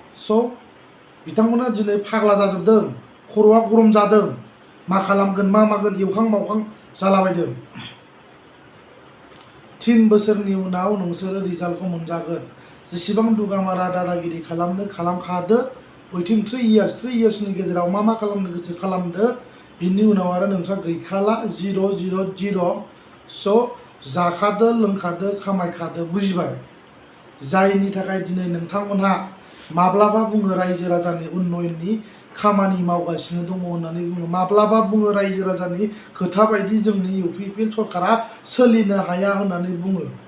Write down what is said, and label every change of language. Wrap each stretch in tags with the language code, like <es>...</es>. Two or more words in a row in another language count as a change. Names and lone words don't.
<brx>So बिथांमोना दिनै फाग्ला जाजोबदों, खर'आ गरम जादों। मा खालामगोन, मा मागोन, एवखां मावखां जालाबायदों। थिन बोसोरनि उनाव नोंसोरो रिजाल्टखौ मोनजागोन। जेसेबां दुगामारा दादागिरि खालामनो खालामखादो।</brx> <en>Within three years, three years</en> <brx>नि गेजेराव मा मा खालामनो गोसो खालामदो। बिनि उनाव आरो नोंस्रा गैखाला, जिर', जिर', जिर'। So जाखादो, लोंखादो, खामायखादो, बुजिबाय? जायनि थाखाय दिनै नोंथांमोनहा माब्लाबा बुङो रायजो राजानि उन्नयननि खामानि मावगासिनो दङ होननानै बुङो, माब्लाबा बुङो रायजो राजानि खोथा बायदि जोंनि इउ पि पि एल सरकारा सोलिनो हाया होननानै बुङो।</brx>